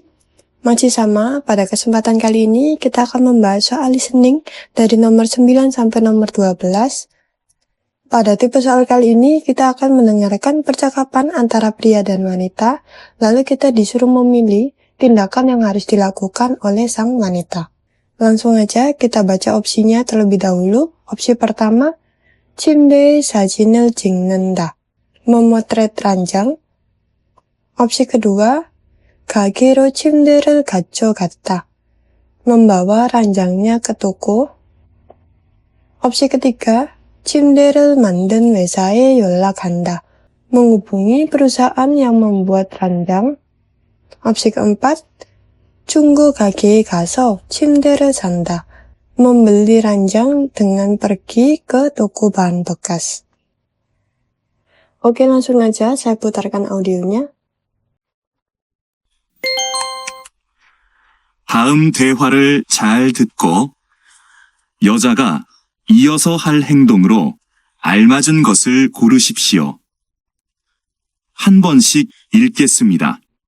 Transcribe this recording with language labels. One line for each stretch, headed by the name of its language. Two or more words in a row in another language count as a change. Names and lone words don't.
Indonesian: Masih sama, pada kesempatan kali ini kita akan membahas soal listening dari nomor 9 sampai nomor 12. Pada tipe soal kali ini kita akan mendengarkan percakapan antara pria dan wanita, lalu kita disuruh memilih tindakan yang harus dilakukan oleh sang wanita. Langsung aja kita baca opsinya terlebih dahulu. Opsi pertama,
Korean: 침대에 사진을 찍는다.
Indonesian: memotret ranjang. Opsi kedua,
Korean: 가게로 침대를 가져갔다.
Indonesian: membawa ranjangnya ke toko. Opsi ketiga,
Korean: 침대를 만든 회사에 연락한다.
Indonesian: menghubungi perusahaan yang membuat ranjang. Opsi keempat,
Korean: 중고 가게에 가서 침대를 산다.
Indonesian: membeli ranjang dengan pergi ke toko bahan bekas. Oke, langsung aja saya putarkan audionya.
Korean: 다음 대화를 잘 듣고 여자가 이어서 할 행동으로 알맞은 것을 고르십시오. 한 번씩 읽겠습니다.